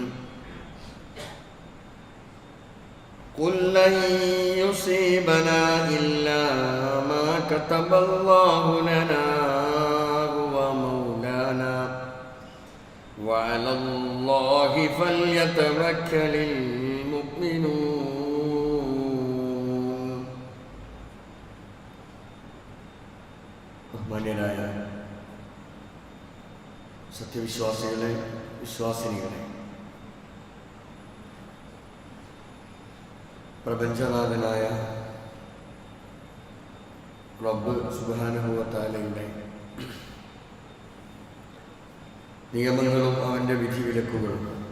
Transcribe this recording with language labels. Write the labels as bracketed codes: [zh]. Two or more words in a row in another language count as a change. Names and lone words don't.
[ar] قل لن يصيبنا إلا ما كتب الله لنا هو مولانا وعلى الله فليتوكل المؤمنون. [ml] ബഹുമാന്യരായ സത്യവിശ്വാസികളെ, വിശ്വാസിനികളെ, പ്രപഞ്ചനാഥനായ റബ്ബ് [ar] سبحانه وتعالى [ml] നിയമങ്ങളും അവൻ്റെ വിധിവിലക്കുകളും